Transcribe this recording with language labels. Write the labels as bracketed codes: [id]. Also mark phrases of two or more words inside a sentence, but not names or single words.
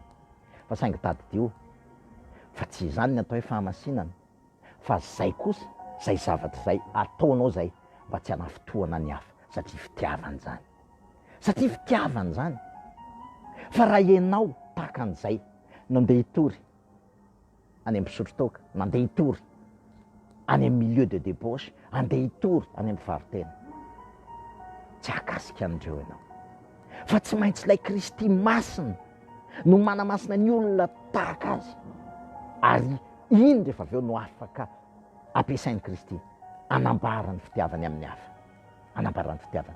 [mg] Fa saingy tadidio, fa tsy izany ny atao hoe fahamasinana, fa zay kosa, zay zavatra zay ataonao zay mba tsy hanafotoana ny hafa, satria fitiavana zany. Satria fitiavana zany. Fa raha ianao tahaka an'izay nandeha hitory any amin'ny pisotro toaka, nandeha hitory any amin'ny [fr] milieu de débauche, [mg] andeha hitory any amin'ny fivarotena, tsy hakasika an'ireo ianao. Fa tsy maintsy ilay Kristy masina no manamasina ny olona tahaka azy, ary iny rehefa avy eo no afaka ampiasain'ny Kristy anambarany fitiavany amin'ny hafa, anambarany fitiavany.